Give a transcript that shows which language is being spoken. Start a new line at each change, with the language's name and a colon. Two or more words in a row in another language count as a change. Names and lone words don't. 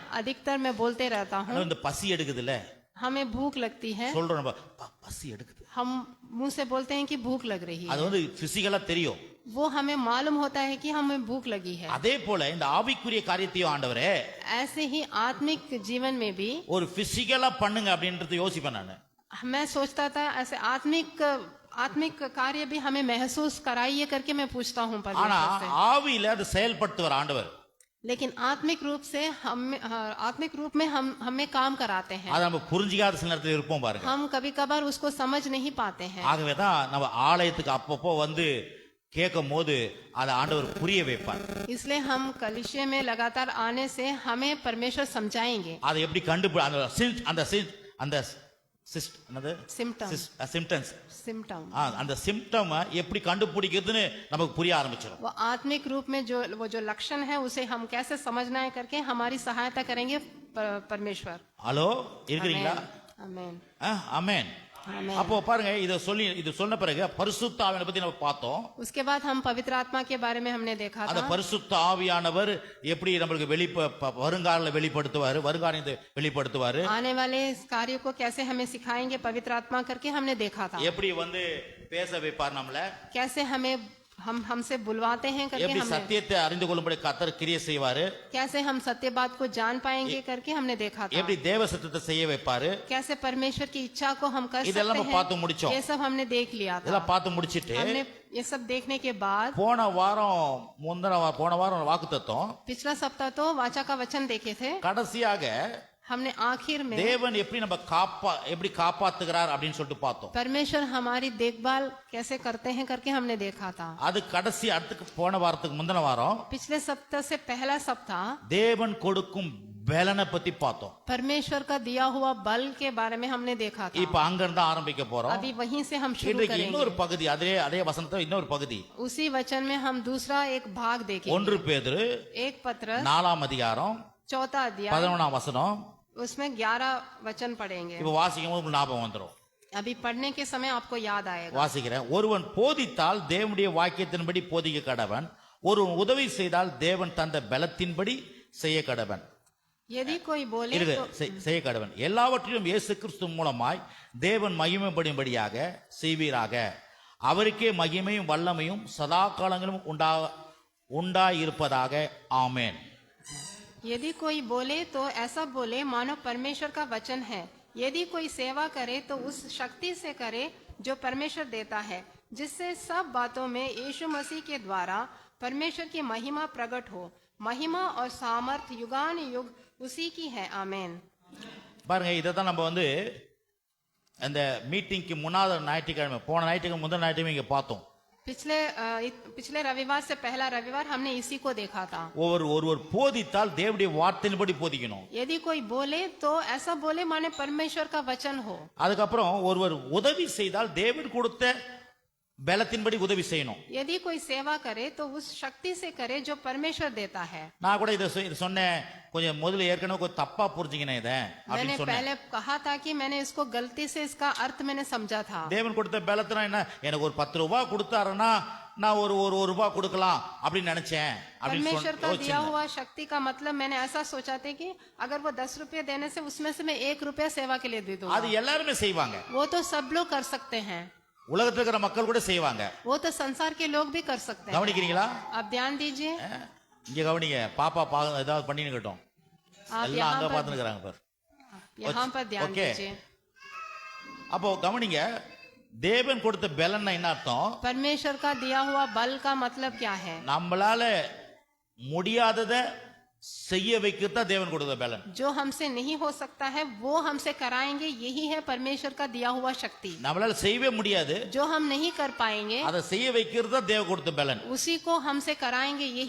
Hindi: अधिकतर मैं बोलते रहता हूँ,
Tamil: இந்த பசி எடுக்குதுல்ல,
Hindi: हमें भूख लगती है,
Tamil: சொல்றோம் நம்ம பசி எடுக்குது,
Hindi: हम मुंह से बोलते हैं कि भूख लग रही है,
Tamil: அது பிசிக்கலா தெரியும்.
Hindi: वो हमें मालूम होता है कि हमें भूख लगी है।
Tamil: அதே போல இந்த ஆவிக்குரிய காரியத்தையும் ஆண்டவரே
Hindi: ऐसे ही आत्मिक जीवन में भी
Tamil: ஒரு பிசிக்கலா பண்ணுங்க அப்படின்றது யோசிப்பேன் நான்.
Hindi: मैं सोचता था ऐसे आत्मिक कार्य भी हमें महसूस कराइए करके मैं पूछता हूँ
Tamil: ஆனா
Hindi: परमेश्वर से।
Tamil: ஆவியில அது செயல்படுத்துவார் ஆண்டவர்.
Hindi: लेकिन आत्मिक रूप में हमें काम कराते हैं,
Tamil: அதை நம்ம புரிஞ்சிக்காத சில நேரத்தில் இருப்போம் பாருங்க.
Hindi: हम कभी कभार उसको समझ नहीं पाते हैं।
Tamil: ஆகவேதான் நம்ம ஆலயத்துக்கு அப்பப்போ கேட்கும் போது அதை ஆண்டவர் புரிய வைப்பார்.
Hindi: इसलिए हम कलीसिया में लगातार आने से हमें परमेश्वर समझाएंगे।
Tamil: அதை எப்படி அந்த सिम्टम அந்த சிம்டம் எப்படி கண்டுபிடிக்கிறதுன்னு நமக்கு புரிய ஆரம்பிச்சிடும்.
Hindi: वो आत्मिक रूप में जो लक्षण है उसे हम कैसे समझना है करके हमारी सहायता करेंगे परमेश्वर।
Tamil: ஹலோ, இருக்கிறீங்களா?
Hindi: आमेन,
Tamil: ஆமென்.
Hindi: आमेन।
Tamil: அப்போ பாருங்க, இது சொன்ன பிறகு பரிசுத்த ஆவியானவரை பத்தி நம்ம பார்த்தோம்.
Hindi: उसके बाद हम पवित्र आत्मा के बारे में हमने देखा
Tamil: அந்த
Hindi: था,
Tamil: பரிசுத்த ஆவியானவர் எப்படி நம்மளுக்கு வருங்கால வெளிப்படுத்துவாரு,
Hindi: आने वाले इस कार्य को कैसे हमें सिखाएंगे पवित्र आत्मा करके हमने देखा था,
Tamil: எப்படி பேச வைப்பார் நம்மள,
Hindi: कैसे हमें हमसे बुलवाते हैं करके
Tamil: எப்படி
Hindi: हमने,
Tamil: சத்தியத்தை அறிந்து கொள்ளும்படி கர்த்தர் கிரியை செய்வாரு,
Hindi: कैसे हम सत्य बात को जान पाएंगे करके हमने देखा था,
Tamil: எப்படி தேவ சத்தியத்தை செய்ய வைப்பாரு,
Hindi: कैसे परमेश्वर की इच्छा को हम कर सकते
Tamil: இதெல்லாம் நம்ம பார்த்து
Hindi: हैं।
Tamil: முடிச்சோம்.
Hindi: ये सब हमने देख लिया था।
Tamil: இதெல்லாம் பார்த்து முடிச்சிட்டு
Hindi: हमने ये सब देखने के बाद
Tamil: போன வாரம் வாக்குத்தத்தம்,
Hindi: पिछला सप्ताह तो वाचा का वचन देखे थे,
Tamil: கடைசியாக
Hindi: हमने आखिर में
Tamil: தேவன் எப்படி காப்பாத்துகிறார் அப்படின்னு சொல்லிட்டு பார்த்தோம்.
Hindi: परमेश्वर हमारी देखभाल कैसे करते हैं करके हमने देखा था।
Tamil: அது கடைசி அடுத்துக்கு போன வாரத்துக்கு முந்தின வாரம்
Hindi: पिछले सप्ताह से पहला सप्ताह
Tamil: தேவன் கொடுக்கும் பலனை பத்தி பார்த்தோம்.
Hindi: परमेश्वर का दिया हुआ बल के बारे में हमने देखा था।
Tamil: இப்ப அங்க இருந்து ஆரம்பிக்க போறோம்.
Hindi: अभी वहीं से हम शुरू
Tamil: இன்றைக்கு
Hindi: करेंगे।
Tamil: இன்னொரு பகுதி, அதே வசனத்துல இன்னொரு பகுதி,
Hindi: उसी वचन में हम दूसरा एक भाग देखेंगे।
Tamil: 1 பேதுரு
Hindi: एक पत्र
Tamil: 4 அதிகாரம்
Hindi: 4 अध्याय
Tamil: 11 वசனம்.
Hindi: उसमें 11 वचन पढ़ेंगे।
Tamil: இப்ப வாசிக்கும் போது ஞாபகம் வந்துரும்.
Hindi: अभी पढ़ने के समय आपको याद आएगा।
Tamil: வாசிக்கிறேன். ஒருவன் போதித்தால் தேவனுடைய வாக்கியத்தின்படி போதிக்க கடவன், ஒருவன் உதவி செய்தால் தேவன் தந்த பலத்தின்படி செய்ய கடவன்.
Hindi: यदि कोई बोले तो
Tamil: செய்ய கடவன். எல்லாவற்றிலும் இயேசு கிறிஸ்து மூலமாய் தேவன் மகிமைப்படும்படியாக செய்வீராக. அவருக்கே மகிமையும் வல்லமையும் சதா காலங்களும் உண்டாயிருப்பதாக. ஆமென்.
Hindi: यदि कोई बोले तो ऐसा बोले मानो परमेश्वर का वचन है। यदि कोई सेवा करे तो उस शक्ति से करे जो परमेश्वर देता है, जिससे सब बातों में यीशु मसीह के द्वारा परमेश्वर की महिमा प्रकट हो। महिमा और सामर्थ युगान युग उसी की है। आमेन।
Tamil: பாருங்க, இதை தான் நம்ம வந்து அந்த மீட்டிங்க்கு முன்னாத ஞாயிற்றுக்கிழமை, போன ஞாயிற்றுக்கிழமை முதல் ஞாயிற்றுக்கிழமை இங்க பார்த்தோம்.
Hindi: पिछले रविवार से पहला रविवार हमने इसी को देखा था।
Tamil: ஒருவர் போதித்தால் தேவனுடைய வார்த்தையின்படி போதிக்கணும்.
Hindi: यदि कोई बोले तो ऐसा बोले माने परमेश्वर का वचन हो।
Tamil: அதுக்கப்புறம் ஒருவர் உதவி செய்தால் தேவன் கொடுத்த பலத்தின்படி உதவி செய்யணும்.
Hindi: यदि कोई सेवा करे तो उस शक्ति से करे जो परमेश्वर देता है।
Tamil: நான் கூட இதை சொன்னேன், கொஞ்சம் முதல்ல ஏற்கனவே கொஞ்சம் தப்பா புரிஞ்சுக்கினேன் இதை
Hindi: मैंने
Tamil: அப்படின்னு சொன்னேன்.
Hindi: पहले कहा था कि मैंने इसको गलती से इसका अर्थ मैंने समझा था।
Tamil: தேவன் கொடுத்த பலத்தினா என்ன, எனக்கு ஒரு 10 ரூபாய் கொடுத்தாருன்னா நான் ஒரு ரூபாய் கொடுக்கலாம் அப்படின்னு நினைச்சேன் அப்படின்னு
Hindi: परमेश्वर का दिया
Tamil: யோசிச்சேன்.
Hindi: हुआ शक्ति का मतलब मैंने ऐसा सोचा था कि अगर वो 10 रुपए देने से उसमें से मैं 1 रुपया सेवा के लिए दे दूंगा।
Tamil: அது எல்லாருமே செய்வாங்க,
Hindi: वो तो सब लोग कर सकते हैं,
Tamil: உலகத்துல இருக்கிற மக்கள் கூட செய்வாங்க.
Hindi: वो तो संसार के लोग भी कर सकते हैं।
Tamil: கவனிக்கிறீங்களா?
Hindi: आप ध्यान दीजिए,
Tamil: இங்க கவனிங்க, பாப்பா ஏதாவது பண்ணின்னு இருக்கட்டும்,
Hindi: आप
Tamil: எல்லாம் அங்க பாத்துன்னு இருக்காங்க பாரு.
Hindi: यहाँ पर ध्यान Okay. दीजिए।
Tamil: அப்போ கவனிங்க, தேவன் கொடுத்த பலன்னா என்ன அர்த்தம்?
Hindi: परमेश्वर का दिया हुआ बल का मतलब क्या है?
Tamil: நம்மளால முடியாதத செய்ய வைக்கத்தான் தேவன் கொடுத்த பலன்.
Hindi: जो हमसे नहीं हो सकता है वो हमसे कराएंगे, यही है परमेश्वर का दिया हुआ शक्ति।
Tamil: நம்மளால செய்யவே முடியாது,
Hindi: जो हम नहीं कर पाएंगे
Tamil: அதை செய்ய வைக்கிறது தான் தேவன் கொடுத்த பலன்.
Hindi: उसी को हमसे कराएंगे, यही